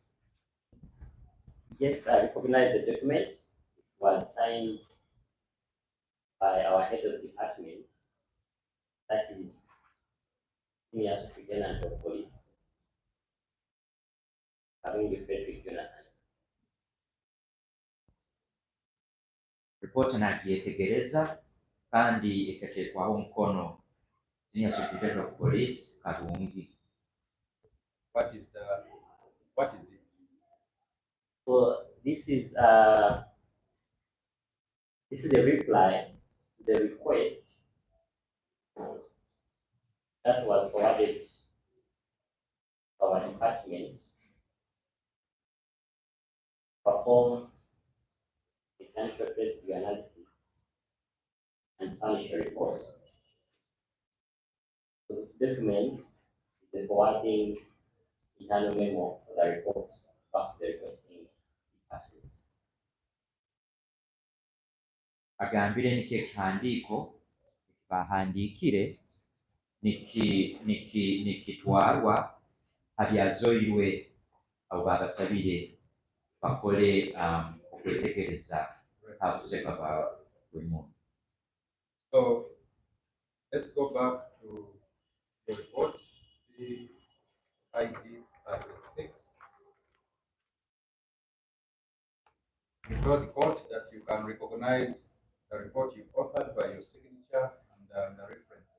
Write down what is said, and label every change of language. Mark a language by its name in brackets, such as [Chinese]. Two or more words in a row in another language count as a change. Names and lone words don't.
[English] Yes, I recognize the document. It was signed by our head of department, that is Senior Superintendent of Police, having the Frederick Jonathan. [Nyankole] Ripooti n'agyetegereza kandi ekateekwaho omukono [English] Senior Superintendent of Police [Nyankole] Kalungi. [English] What is it? So this is a reply to the request that was forwarded to our department to perform the country risk analysis and furnish a report. So this document is the forwarding internal memo for the report back to the requesting department. [Nyankole] Agambire niki ekihandiiko bahandiikire nikitwalwa abyazoirwe abo babasabire bakole okwetegereza obuseka bwa buli muntu. [English] So let's go back to the report. ID 36. You told court that you can recognize the report you authored by your signature and the references.